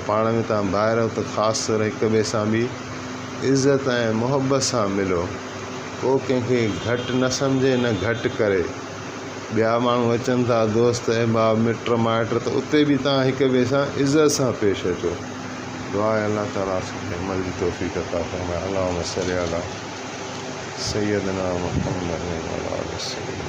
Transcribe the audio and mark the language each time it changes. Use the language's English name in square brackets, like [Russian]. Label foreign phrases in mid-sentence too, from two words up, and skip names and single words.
[Sindhi] पाण में तव्हां ॿाहिरि त ख़ासि तरह हिक ॿिए सां बि इज़त ऐं मुहबत सां मिलो। को कंहिंखे घटि न सम्झे न घटि करे। ॿिया माण्हू अचनि था, दोस्त अहबाब मिट माइट, त उते बि तव्हां हिक ॿिए सां इज़त सां पेश अचो। दुआ आहे अल्लाह ताला अमल जी तौफ़ीक़ अता फ़रमाए। [Arabic] اللهم صل على سيدنا محمد وعلى آله وسلم.